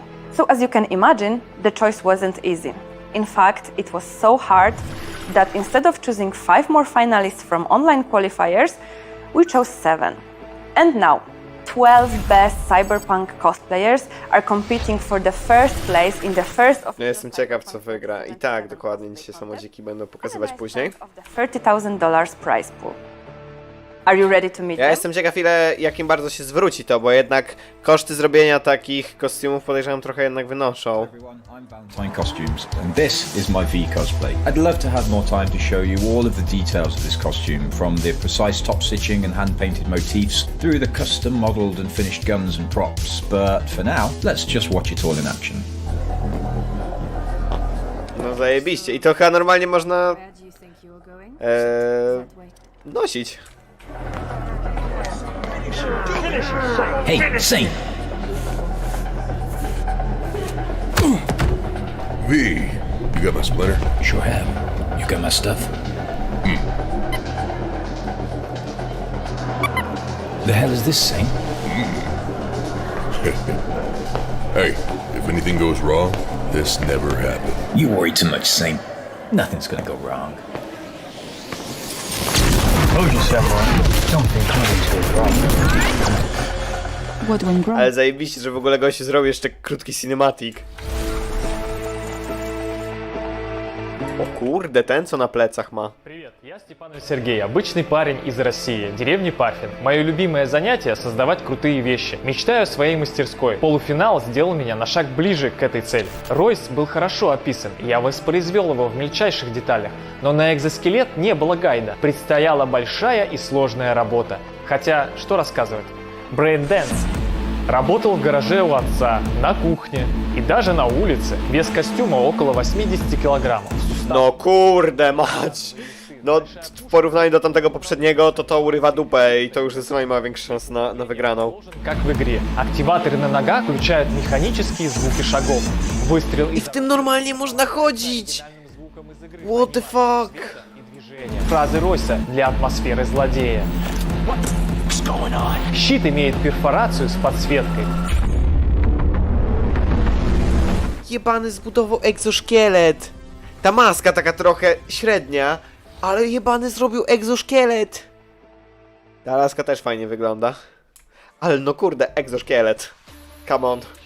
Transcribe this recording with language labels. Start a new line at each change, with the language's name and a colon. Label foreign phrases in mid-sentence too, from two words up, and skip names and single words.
English: So as you can imagine, the choice wasn't easy. In fact, it was so hard that instead of choosing 5 more finalists from online qualifiers, we chose 7. And now, 12 best Cyberpunk cosplayers are competing for the first place in the first
Polish: No jestem ciekaw, co wygra. I tak, dokładnie, dzisiaj samodziki będą pokazywać później.
English: $30,000 prize pool. Are you ready to meet
Polish: Ja
English: them?
Polish: jestem ciekaw, jakim bardzo się zwróci to, bo jednak koszty zrobienia takich kostiumów podejrzewam trochę jednak wynoszą.
English: Everyone, I'm Valentine Costumes, and this is my V cosplay. I'd love to have more time to show you all of the details of this costume, from the precise top stitching and hand-painted motifs, through the custom modelled and finished guns and props, but for now, let's just watch it all in action.
Polish: No zajebiście. I to chyba normalnie można nosić.
English: Hey, Saint! V, you got my splinter? Sure have. You got my stuff? The hell is this, Saint? Hey, if anything goes wrong, this never happened. You worry too much, Saint. Nothing's gonna go wrong. Told you, Samurai. Don't think anything's going wrong. What went wrong?
Polish: Ale zajebiście, że w ogóle gościu zrobił jeszcze krótki cinematic. O kurde, ten co na plecach ma.
Russian: Привет, я Степанов Сергей, обычный парень из России, деревни Пахин. Мое любимое занятие — создавать крутые вещи. Мечтаю о своей мастерской. Полуфинал сделал меня на шаг ближе к этой цели. Ройс был хорошо описан, и я воспроизвел его в мельчайших деталях. Но на экзоскелет не было гайда. Предстояла большая и сложная работа. Хотя, что рассказывать? Брейн-дэнс. Работал в гараже у отца, на кухне и даже на улице. Вес костюма около 80 килограммов.
Polish: No kurde mać. No w porównaniu do tamtego poprzedniego to urywa dupę i to już zdecydowanie ma większe szanse na wygraną.
Russian: Как в игре. Активаторы на ногах включают механические звуки шагов. Выстрел
Polish: I w tym normalnie można chodzić.
English: What the fuck?
Russian: Фразы Ройса для атмосферы злодея. Щит имеет перфорацию с подсветкой.
Polish: Jebany zbudował egzoszkielet. Ta maska taka trochę średnia, ale jebany zrobił egzoszkielet. Ta laska też fajnie wygląda. Ale no kurde, egzoszkielet.
English: Come on.